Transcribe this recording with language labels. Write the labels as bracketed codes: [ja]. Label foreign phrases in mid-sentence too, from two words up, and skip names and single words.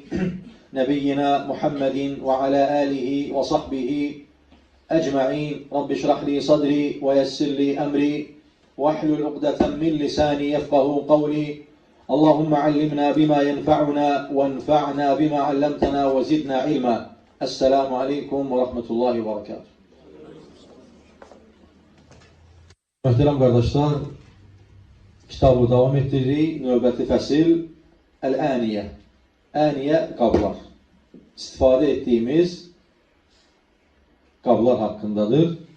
[ar] نبينا محمد وعلى آله وصحبه أجمعين. رب اشرح لي صدري ويسر لي أمري. واحلل عقدة من لساني يفقهوا قولي. اللهم علمنا بما ينفعنا وانفعنا بما علمتنا وزدنا علما. السلام عليكم ورحمة الله وبركاته. [az] Möhtərəm qardaşlar, kitabı davam etdiririk. Növbəti fəsil Əl-Əniyə. Əniyə qablar. İstifadə etdiyimiz qablar haqqındadır.